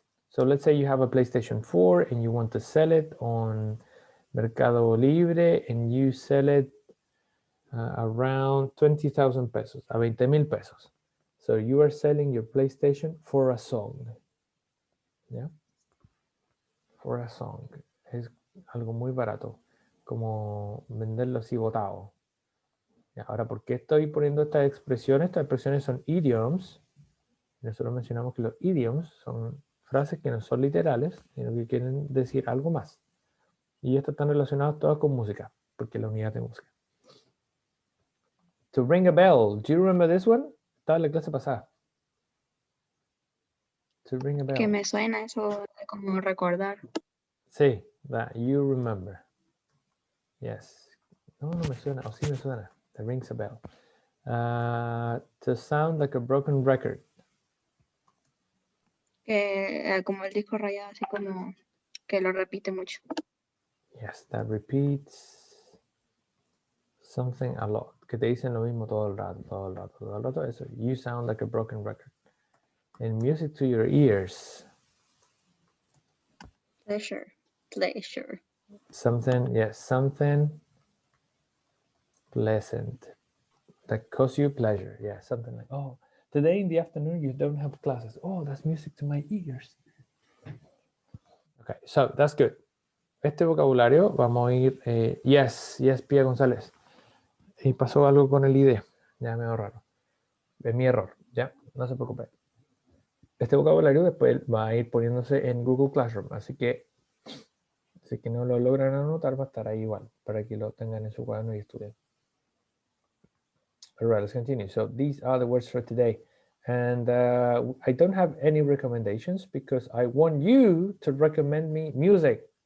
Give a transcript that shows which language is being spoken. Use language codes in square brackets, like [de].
[en] So let's say you have a PlayStation 4 and you want to sell it on Mercado Libre and you sell it around 20,000 pesos, a 20,000 pesos. So you are selling your PlayStation for a song. Yeah? For a song. [es] Es algo muy barato, como venderlo así botado. Ahora, ¿por qué estoy poniendo estas expresiones? Estas expresiones son idioms. Nosotros mencionamos que los idioms son frases que no son literales, sino que quieren decir algo más. Y estas están relacionadas todas con música, porque es la unidad de música. [en] To ring a bell. Do you remember this one? [es] Estaba en la clase pasada. [en] To ring a bell. [es] Que me suena eso de como recordar. [en] Sí, that you remember. Yes. [es] No me suena. O sí me suena. [en] That rings a bell. To sound like a broken record. [es] Que como el disco rayado, así como que lo repite mucho. [en] Yes, that repeats something a lot. [es] Que te dicen lo mismo todo el rato, todo el rato, todo el rato. [en] Eso. You sound like a broken record. And music to your ears. Pleasure. Something, yes, something pleasant that cause you pleasure. Yeah, something like, oh, today in the afternoon you don't have classes. Oh, that's music to my ears. Okay, so that's good. [es] Este vocabulario vamos a ir, [en] yes, Pia González. [es] Y pasó algo con el ID. Ya me raro. Es mi error, ya, no se preocupe. Este vocabulario después va a ir poniéndose en Google Classroom, así que si que no lo logran anotar va a estar ahí igual, para que lo tengan en su cuaderno y estudien. [en] All right, let's continue. So these are the words for today. And I don't have any recommendations because I want you to recommend me music.